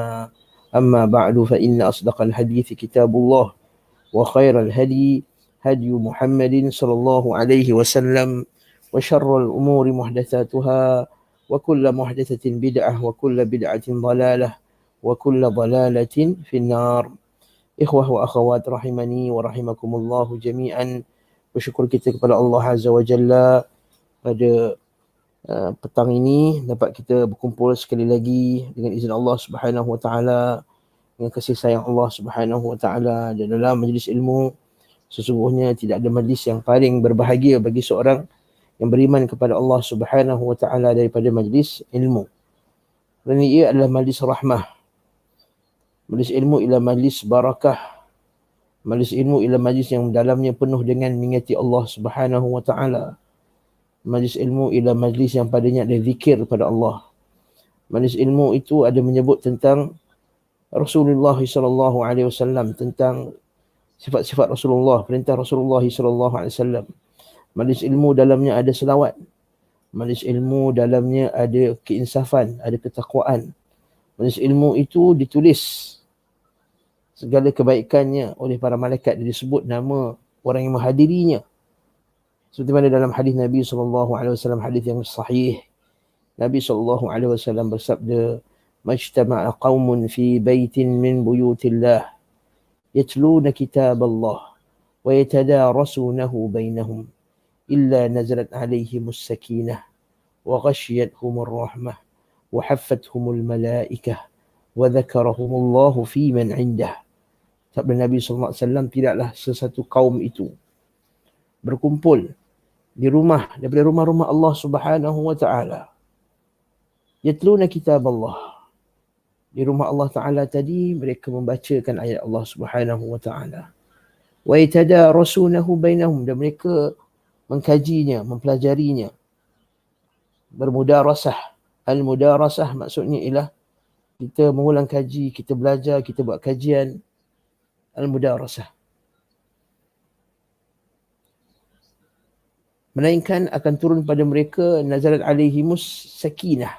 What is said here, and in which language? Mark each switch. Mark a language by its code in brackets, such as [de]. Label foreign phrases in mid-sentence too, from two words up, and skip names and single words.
[ar] أما بعد، فإن أصدق الحديث كتاب الله، وخير الهدي هدي محمد صلى الله عليه وسلم، وشر الأمور محدثاتها، وكل محدثة بدعة، وكل بدعة ضلالة، وكل ضلالة في النار. إخوة وأخوات رحمني ورحمكم الله جميعا. [ms] Bersyukur kita kepada Allah [ar] عز وجل [ms] pada petang ini dapat kita berkumpul sekali lagi dengan izin Allah [ar] سبحانه وتعالى, [ms] dengan kasih sayang Allah [ar] سبحانه وتعالى, [ms] dan dalam majlis ilmu. Sesungguhnya tidak ada majlis yang paling berbahagia bagi seorang yang beriman kepada Allah [ar] سبحانه وتعالى [ms] daripada majlis ilmu. Kerana ia adalah majlis rahmah. Majlis ilmu ialah majlis barakah. Majlis ilmu ialah majlis yang dalamnya penuh dengan mengingati Allah [ar] سبحانه وتعالى. [ms] Majlis ilmu ialah majlis yang padanya ada zikir kepada Allah. Majlis ilmu itu ada menyebut tentang Rasulullah [ar] صلى الله عليه وسلم, [ms] tentang sifat-sifat Rasulullah, perintah Rasulullah [ar] صلى الله عليه وسلم. [ms] Majlis ilmu dalamnya ada selawat. Majlis ilmu dalamnya ada keinsafan, ada ketakwaan. Majlis ilmu itu ditulis segala kebaikannya oleh para malaikat, disebut nama orang yang menghadirinya. Seperti mana dalam hadis Nabi SAW, hadis yang sahih, Nabi SAW bersabda, [ar] "ما اجتمع قوم في بيت من بيوت الله، يتلون كتاب الله، ويتدارسونه بينهم، إلا نزلت عليهم السكينة، وغشيتهم الرحمة، وحفتهم الملائكة، وذكرهم الله فيمن عنده." [ms] Sabda Nabi SAW, tidaklah sesuatu kaum itu berkumpul di rumah daripada rumah-rumah Allah [ar] سبحانه وتعالى, يتلون كتاب الله. [ms] Di rumah Allah Taala tadi mereka membacakan ayat Allah [ar] سبحانه وتعالى. ويتدارسونه بينهم, [ms] dan mereka mengkajinya, mempelajarinya. Bermudarasah. Al-mudarasah maksudnya ialah kita mengulang kaji, kita belajar, kita buat kajian. Al-mudarasah. Melainkan akan turun pada mereka [ar] نزلت عليهم السكينة.